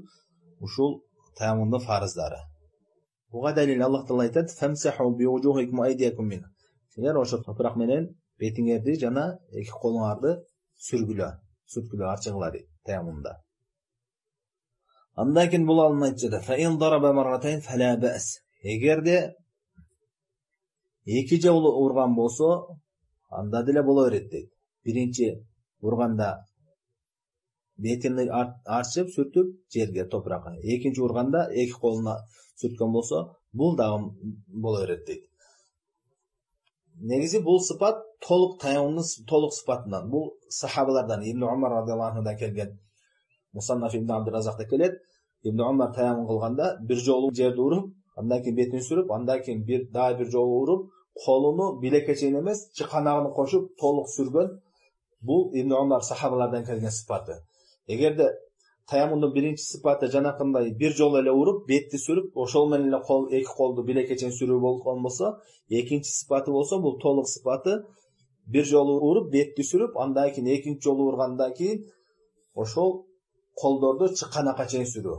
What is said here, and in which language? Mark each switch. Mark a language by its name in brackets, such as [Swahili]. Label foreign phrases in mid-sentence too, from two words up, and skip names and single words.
[Kyrgyz] Ушул таяммундун фарыздары. Буга далил Аллах Таала айтат: [Arabic] "فامسحوا ب وجوهكم أيديكم من". [Kyrgyz] Силер ошо топурак менен бетиңерди жана эки колуңарды сүрткүлө, арчыгыла дейт таяммунда. Андан кийин бул алым айтып жатат: [Arabic] "فإن ضرب مرتين فلا بأس". [Kyrgyz] Эгерде эки жолу урган болсо, анда деле боло берет дейт. Биринчи урганда бетини арчып, сүртүп жерге, топуракка. Экинчи урганда эки колуна сүрткөн болсо, бул дагы боло берет дейт. Негизи бул сыпат толук таяммундун толук сыпатынан. Бул сахабалардан Ибн Умар [Arabic] رضي الله عنه [Kyrgyz] келген. Мусаннаф Ибн Абдуразакта келет. Ибн Умар таяммун кылганда бир жолу жерди уруп, андан кийин бетин сүрүп, андан кийин бир жолу уруп, колуну билекке чейин эмес, чыканагын кошуп толук сүргөн. Бул Ибн Умар сахабалардан келген сыпаты. Эгерде таяммундун биринчи сыпаты жанакындай бир жолу эле уруп, бетти сүрүп, ошол менен эле эки колду билекке чейин сүрүү болгон болсо, экинчи сыпаты болсо, бул толук сыпаты бир жолу уруп, бетти сүрүп, андан кийин экинчи жолу ургандан кийин ошол колдорду чыканакка чейин сүрүү.